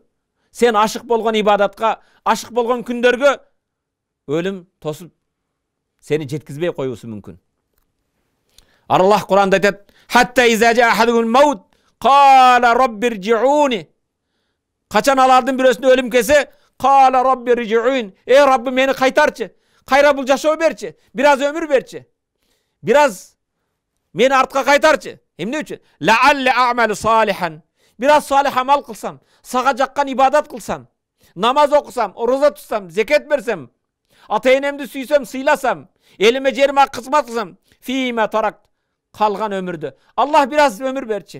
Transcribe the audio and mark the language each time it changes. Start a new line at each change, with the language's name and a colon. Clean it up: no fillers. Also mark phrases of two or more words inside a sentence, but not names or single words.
Kyrgyz: Сен ашык болгон ибадатка, ашык болгон күндөргө өлүм тосуп сени жеткизбей коюусу мүмкүн. Аллах Куранда айтат:
Arabic: "حتى إذا جاء أحدهم الموت قال رب ارجعون."
Kyrgyz: Качан алардын бирөөсүнө өлүм келсе,
Arabic: قال رب ارجعون.
Kyrgyz: Эй Раббим мени кайтарчы. Кайра бул жашоо берчи. Бираз өмүр берчи. Бираз meni артка кайтарчы. Эмне үчүн?
Arabic: لعلي أعمل صالحا.
Kyrgyz: Бираз салих амал кылсам, сага жаккан ибадат кылсам, намаз окусам, орозо тутсам, зекет берсем, ата-энемди сүйсөм, сыйласам, элиме жериме кызмат кылсам,
Arabic: فيما تركت,
Kyrgyz: калган өмүрдө Аллах бираз өмүр берчи.